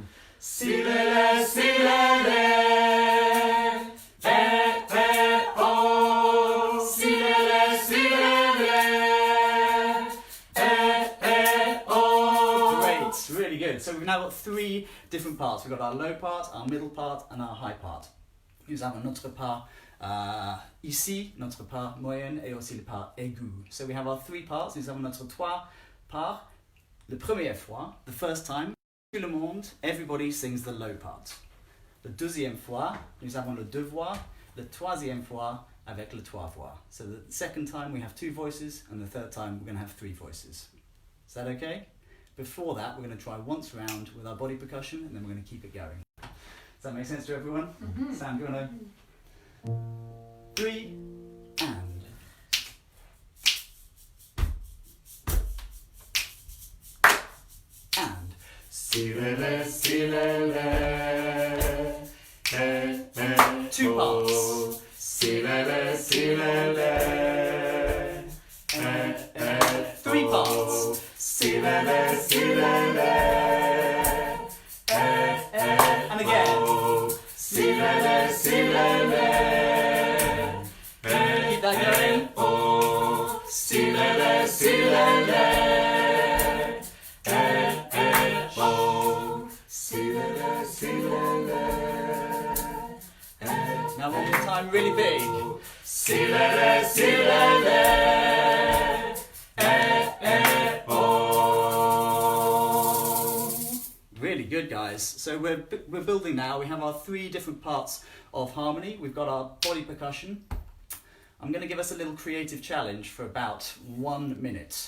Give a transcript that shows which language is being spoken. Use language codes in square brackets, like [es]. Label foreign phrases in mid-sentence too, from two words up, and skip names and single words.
[en] Si, oh. Oh. Great, really good. So we've now got 3 different parts. We've got our low part, our middle part, and our high part. [fr] Nous avons notre part ici, notre part moyenne, et aussi le part aigu. [en] So we have our 3 parts. [fr] Nous avons notre 3 parts. La première fois, [en] the first time, [fr] Tout le monde, [en] everybody sings the low part. [fr] La deuxième fois, nous avons le deux voix. La troisième fois, avec le trois voix. [en] So the second time we have two voices, and the third time we're going to have three voices. Is that okay? Before that, we're going to try once round with our body percussion, and then we're going to keep it going. Does that make sense to everyone? Mm-hmm. Sam, do you want to? 3 and. And. Si le le, si le le. Two parts. Si le le, si le le. Three parts. Si le le, si le le. And again. Si le le, si le le. Keep that going. Si le le, si le le. Now one more time, really big. Si le le, si le le. Really good, guys. So we're building now. We have our three different parts of harmony. We've got our body percussion. I'm going to give us a little creative challenge for about 1 minute.